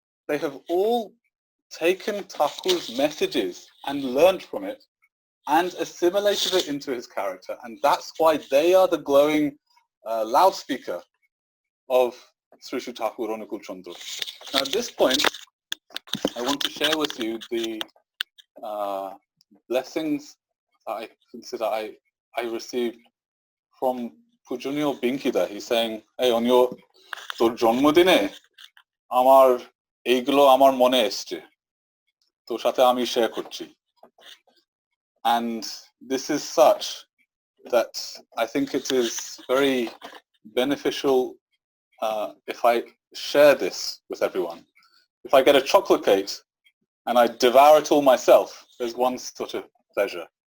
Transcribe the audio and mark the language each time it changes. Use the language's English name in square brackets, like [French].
[English] they have all taken Thakur's messages and learned from it and assimilated it into his character, and that's why they are the glowing loudspeaker of Sri Sri Thakur Anukul Chandra. Now at this point, I want to share with you the blessings I consider I received from Pujonio Binkida. He's saying, hey, on your [Bangla] তোর জন্মদিনে আমার এইগুলো আমার মনে এসছে, তোর সাথে আমি শেয়ার করছি. [English] And this is such that I think it is very beneficial if I share this with everyone. If I get a chocolate cake and I devour it all myself, there's one sort of pleasure.